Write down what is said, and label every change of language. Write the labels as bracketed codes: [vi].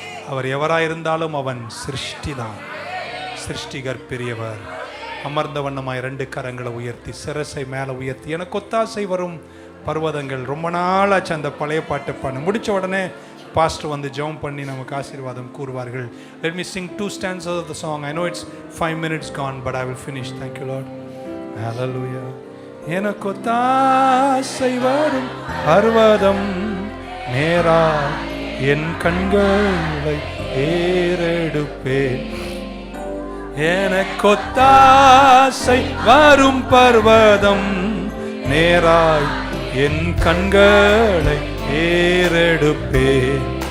[ta] அவர் எவராயிருந்தாலும் அவன் சிருஷ்டிதான். சிருஷ்டிகர் பெரியவர். அமர்ந்த வண்ணமாய் 2 கரங்களை உயர்த்தி சிரசை மேலே உயர்த்தி எனக்கு ஒத்தாசை வரும் பர்வதங்கள். ரொம்ப நாளாச்சு அந்த பழைய பாட்டை பாடு. முடிச்ச உடனே பாஸ்டர் வந்து ஜெபம் பண்ணி நமக்கு ஆசீர்வாதம் கூறுவார்கள். [en] Let me sing 2 stanzas of the song. I know it's 5 minutes gone, but I will finish. Thank you, Lord. Hallelujah. [ta] எனக்கு ஒத்தாசை வரும் பர்வதம் நேரா என் கண்களை ஏறெடுப்பேன். எனக்கு ஒத்தாசை வரும் பர்வதம் நேராய் என் கண்களை ஏறெடுப்பேன்.